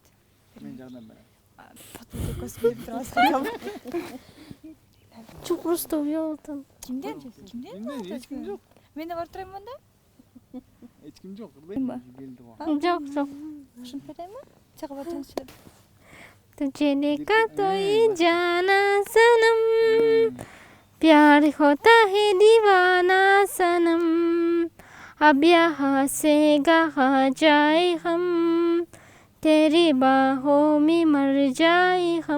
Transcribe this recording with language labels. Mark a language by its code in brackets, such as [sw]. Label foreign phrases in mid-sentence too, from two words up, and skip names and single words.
[ky] Мен жардам берем. Чукрусту уялтам. Кимден? Эч ким жок. Мен да барып турайм анда. Эч ким жок. Жок, жок. Ушинтип берейинби? Чыгып атыңызчы. [hi] तुझे देखा तो ये जाना सनम, प्यार होता है दीवाना सनम, अब यहाँ से कहाँ जाए हम, तेरी बाहों में मर जाए हम.